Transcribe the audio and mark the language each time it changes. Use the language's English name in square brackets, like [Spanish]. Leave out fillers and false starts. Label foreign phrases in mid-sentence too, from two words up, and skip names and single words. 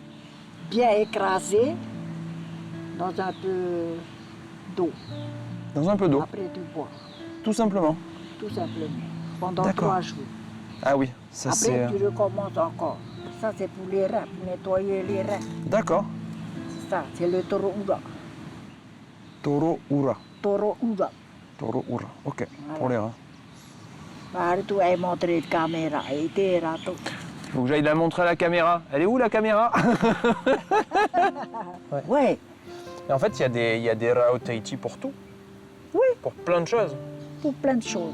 [French] bien écrasé, dans un peu d'eau. Dans un peu d'eau, Après, tu bois, tout simplement. tout simplement, pendant D'accord. 3 jours. Ah oui, ça c'est... Après, tu recommences encore. Ça, c'est pour les reins, pour nettoyer les reins. D'accord. C'est ça, c'est le [Tahitian] toro ura. Toro ura. Toro ura. Toro ura. [French] Ok, Voilà. pour les reins. Par tu as montré la caméra, et t'es rato. Il faut que j'aille la montrer à la caméra. Elle est où la caméra? Ouais, Et en fait, il y a des rao Tahiti pour tout. Oui. Pour plein de choses. pour plein de choses.